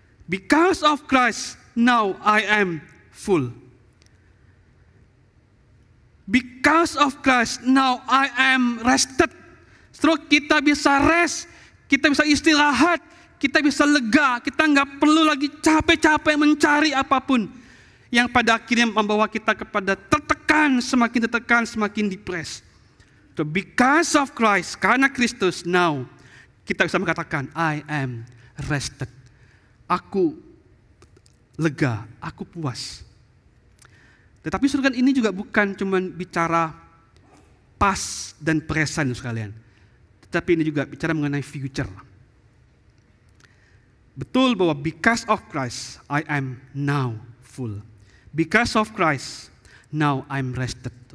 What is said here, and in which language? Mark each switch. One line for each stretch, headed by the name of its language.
English: Because of Christ, now I am full. Because of Christ, now I am rested.
Indonesian: Setelah kita bisa rest, kita bisa istirahat, kita bisa lega, kita nggak perlu lagi capek-capek mencari apapun yang pada akhirnya membawa kita kepada tertekan, semakin depres.
English: So, because of Christ,
Indonesian: karena Kristus,
English: now
Indonesian: kita bisa mengatakan,
English: I am rested.
Indonesian: Aku lega, aku puas. Tetapi saudara, ini juga bukan cuma bicara past dan present sekalian. Tetapi ini juga bicara mengenai future. Betul bahwa
English: because of Christ, I am now full. Because of Christ, now I'm rested.